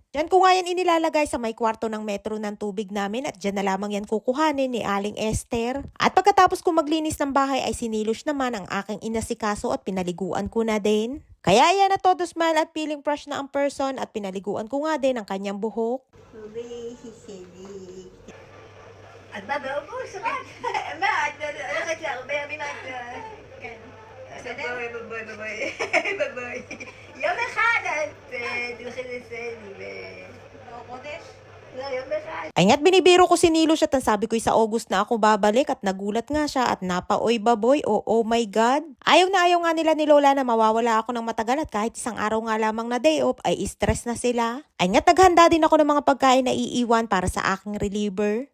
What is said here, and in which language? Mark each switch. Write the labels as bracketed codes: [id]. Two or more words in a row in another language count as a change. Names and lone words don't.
[tl] Diyan ko nga yan inilalagay sa may kwarto ng metro ng tubig namin at dyan na lamang yan kukuhanin ni Aling Esther. At pagkatapos ko maglinis ng bahay ay sinilush naman ang aking inasikaso at pinaliguan ko na din. Kaya yan na todo smile at [en] feeling fresh [tl] na ang person at pinaliguan ko nga din ang kanyang buhok. [he] את באה באוגוסט, רק? מה, את הולכת להרבה ימים את... כן. בסדר? בואי. יום אחד את תלכי לסני ו... חודש? לא, יום אחד. [tl] Ay nga't binibiro ko si Nilush at ang sabi ko sa August na ako babalik at nagulat nga siya at napaoy baboy o [en] oh my God. [tl] Ayaw nga nila ni Lola na mawawala ako ng matagal at kahit isang araw nga lamang na [en] day off [tl] ay stress na sila. Ay nga't naghanda din ako ng mga pagkain na iiwan para sa aking reliever.